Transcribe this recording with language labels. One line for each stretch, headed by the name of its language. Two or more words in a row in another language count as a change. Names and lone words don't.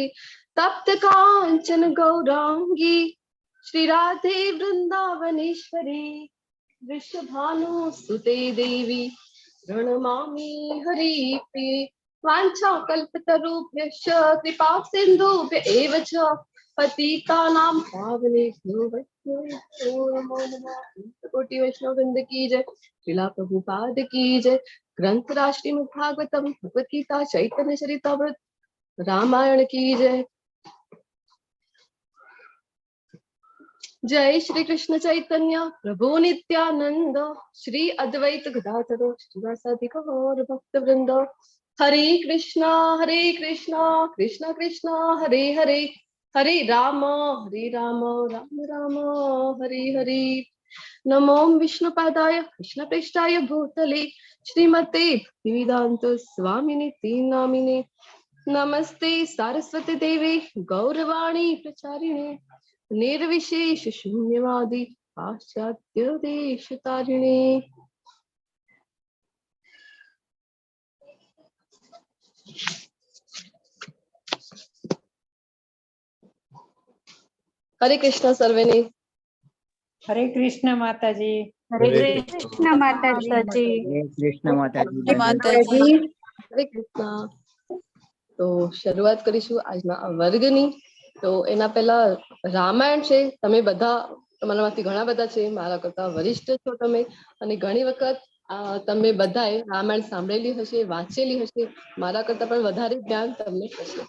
Sanskrit: तप्त कांचन गौरांगी श्री राधे वृंदावनेश्वरी वृषभानुसुते देवी प्रणमामि हरिप्रिये. वाञ्छाकल्पतरुभ्यश्च कृपा सिन्धुभ्य एव च पतितानां पावनेभ्यो वैष्णवेभ्यो नमो नमः.
Hindi: कोटि वैष्णव वृंद की जय, श्रीला प्रभुपाद की जय. ग्रंथ राष्ट्रीय भागवतम भगवत गीता चैतन्य चरितामृत रामायण की जय.
Sanskrit: जय श्री कृष्ण चैतन्य प्रभु नित्यानंद श्री अद्वैत गदाधर श्रीवासादि गौर भक्त वृंद. हरे कृष्णा कृष्ण कृष्ण हरे हरे, हरे राम राम राम हरे हरे. नमो विष्णुपादाय कृष्णप्रेष्ठाय भूतले श्रीमते भक्तिवेदांत स्वामिनिति नामिने. नमस्ते सारस्वती देवी गौरवाणी प्रचारिणे निर्विशेष शून्यवादी पाश्चात्य देश तारिणे.
Gujarati: हरे कृष्ण सर्वेने.
Hindi: हरे कृष्ण माताजी. हरे कृष्ण माताजी. हरे कृष्ण माताजी.
Gujarati: માતાજી.
Hindi: हरे कृष्ण.
Gujarati: તો શરૂઆત કરીશું આજના આ વર્ગની. તો એના પહેલા રામાયણ છે, તમે બધા તમારામાંથી ઘણા બધા છે મારા કરતા વરિષ્ઠ છો તમે, અને ઘણી વખત તમે બધાએ રામાયણ સાંભળેલી હશે, વાંચેલી હશે, મારા કરતા પણ વધારે જ્ઞાન તમને હશે.